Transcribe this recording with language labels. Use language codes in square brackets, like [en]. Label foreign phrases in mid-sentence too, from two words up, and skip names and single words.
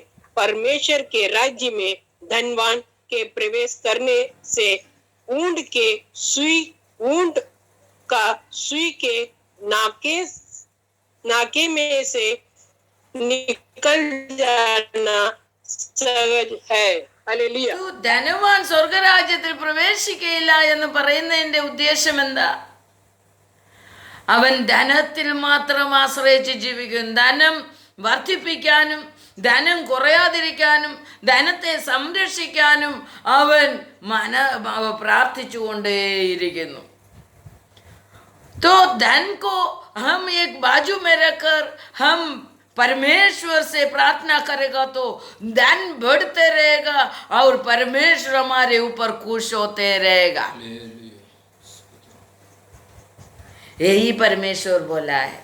[hi] परमेश्वर के राज्य में धनवान के प्रवेश करने से ऊंट का सुई के नाके में से निकल जाना सहज है। हालेलुया। [ml] ധനവാൻ സ്വർഗരാജ്യത്തിൽ പ്രവേശിക്കയില്ല എന്ന് പറയുന്നതിന്റെ ഉദ്ദേശം എന്താ? അവൻ ധനത്തിൽ മാത്രം ആശ്രയിച്ച് ജീവിക്കും। ധനം വർദ്ധിപ്പിക്കാനും ധനം കുറയാതിരിക്കാനും ധനത്തെ സംരക്ഷിക്കാനും അവൻ പ്രാർത്ഥിച്ചുകൊണ്ടേയിരിക്കുന്നു। [hi] तो धन को हम एक बाजू में रखकर हम परमेश्वर से प्रार्थना करेगा तो धन बढ़ते रहेगा और परमेश्वर हमारे ऊपर खुश होते रहेगा। यही परमेश्वर बोला है।